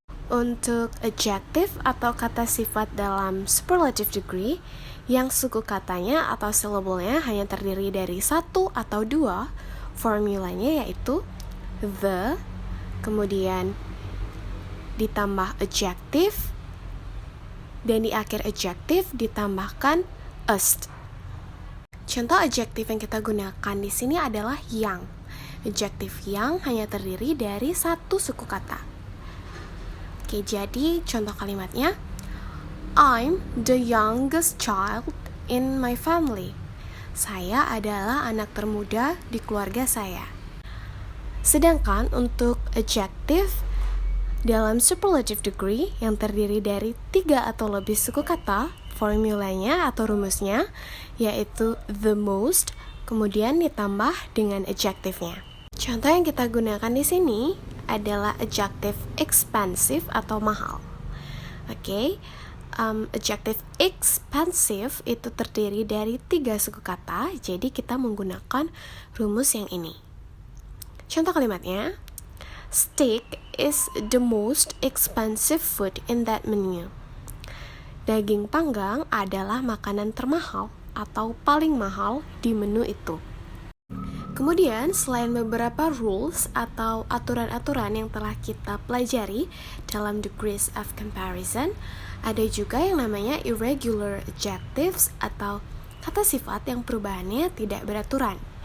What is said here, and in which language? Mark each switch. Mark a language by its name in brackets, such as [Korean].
[Indonesian] Untuk adjective atau kata sifat dalam superlative degree, yang suku katanya atau syllable-nya hanya terdiri dari 1 atau 2, formulanya yaitu the, kemudian ditambah adjective, dan di akhir adjective ditambahkan est. Contoh adjektif yang kita gunakan di sini adalah yang. Adjektif yang hanya terdiri dari 1 suku kata. Oke, jadi contoh kalimatnya, [English] I'm the youngest child in my family. [Indonesian] Saya adalah anak termuda di keluarga saya. Sedangkan untuk adjektif dalam superlative degree yang terdiri dari 3 atau lebih suku kata, formulanya atau rumusnya yaitu the most, kemudian ditambah dengan adjektifnya. Contoh yang kita gunakan di sini adalah adjektif expensive atau mahal. Oke, adjektif expensive itu terdiri dari 3 suku kata, jadi kita menggunakan rumus yang ini. Contoh kalimatnya, [English] steak is the most expensive food in that menu. [Indonesian] Daging panggang adalah makanan termahal atau paling mahal di menu itu. Kemudian, selain beberapa rules atau aturan-aturan yang telah kita pelajari dalam degrees of comparison, ada juga yang namanya irregular adjectives atau kata sifat yang perubahannya tidak beraturan.